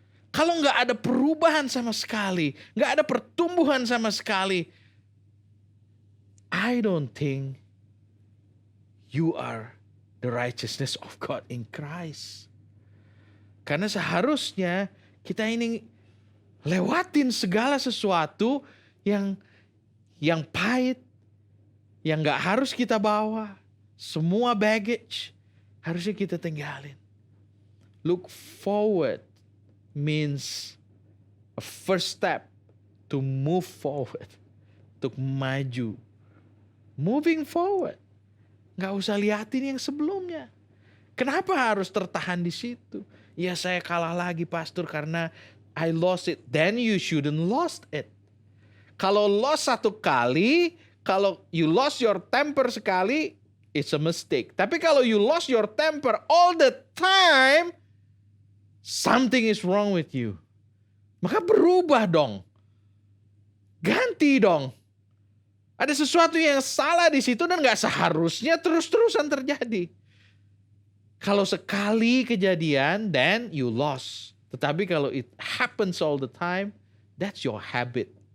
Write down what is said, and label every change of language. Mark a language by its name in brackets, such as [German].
[Indonesian] Kalau nggak ada perubahan sama sekali, nggak ada pertumbuhan sama sekali, [English] I don't think you are the righteousness of God in Christ. [Indonesian] Karena seharusnya kita ini lewatin segala sesuatu yang pahit, yang gak harus kita bawa. Semua baggage harusnya kita tinggalin. [English] Look forward means a first step to move forward. [Indonesian] Untuk maju. [English] Moving forward. [Indonesian] Gak usah liatin yang sebelumnya. Kenapa harus tertahan di situ? Ya saya kalah lagi pastor karena [English] I lost it. Then you shouldn't lost it. Kalau lost [Indonesian] satu kali, kalau [English] you lost your temper sekali, it's a mistake. [Indonesian] Tapi kalau [English] you lost your temper all the time, something is wrong with you. [Indonesian] Maka berubah dong. Ganti dong. Ada sesuatu yang salah di situ dan gak seharusnya terus-terusan terjadi. Kalau sekali kejadian, [English] then you lost. [Indonesian] Tetapi kalau [English] it happens all the time, that's your habit.